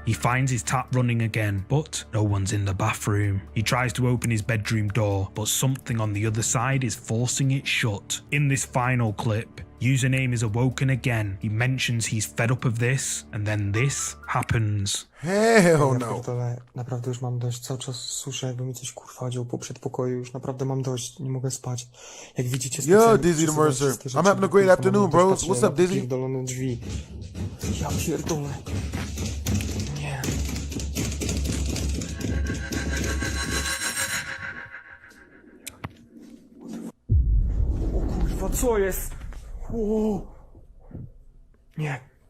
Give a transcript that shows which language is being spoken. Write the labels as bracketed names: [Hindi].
[English] He finds his tap running again, but no one's in the bathroom. He tries to open his bedroom door, but something on the other side is forcing it shut. In this final clip, Username is awoken again. He mentions he's fed up of this, and then this happens. Hell no. [Polish] Naprawdę już mam dość. Cały czas słyszę, jakby mi coś kurwa dział po przedpokoju. Już naprawdę mam dość. Nie mogę spać. Jak widzicie... [English] Yo, Dizzy the Mercer. I'm having a great afternoon, bros. What's up, Dizzy? [Polish] Pierdolone drzwi. Ja pierdolę. Nie. O kurwa, co jest? O. Nie.